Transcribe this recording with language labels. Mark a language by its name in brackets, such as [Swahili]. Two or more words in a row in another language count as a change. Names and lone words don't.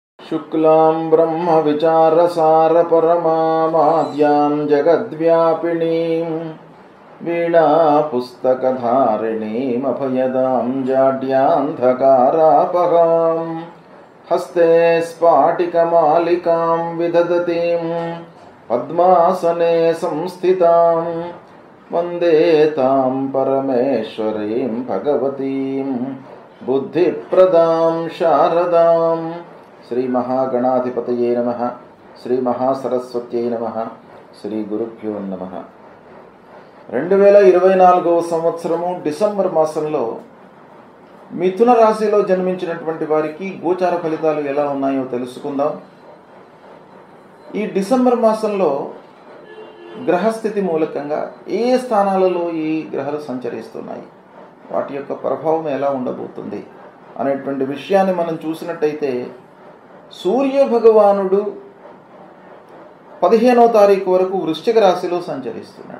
[Sanskrit] शुक्लां ब्रह्मविचारसारपरमामाद्यां जगद्व्यापिनीं वीणापुस्तकधारिणीमभयदां जाड्यान्धकारापहां हस्ते स्फाटिकमालिकां विदधतीं पद्मासने संस्थितां वन्दे तां परमेश्वरीं भगवतीं बुद्धिप्रदां शारदां। श्री महागणाधिपतये नमः। श्री महासरस्वत्यै नमः। श्री गुरुभ्यो नमः। [Telugu] 2024వ సంవత్సరము డిసెంబర్ మాసంలో మిథున రాశిలో జన్మించినటువంటి వారికి గోచార ఫలితాలు ఎలా ఉన్నాయో తెలుసుకుందాం. ఈ డిసెంబర్ మాసంలో గ్రహస్థితి మూలకంగా ఏ స్థానాలలో ఈ గ్రహాలు సంచరిస్తున్నాయి, వాటి యొక్క ప్రభావం ఎలా ఉండబోతుంది అనేటువంటి విషయాన్ని మనం చూసినట్టయితే, సూర్య భగవానుడు 15వ తారీఖు వరకు వృశ్చిక రాశిలో సంచరిస్తున్నాడు.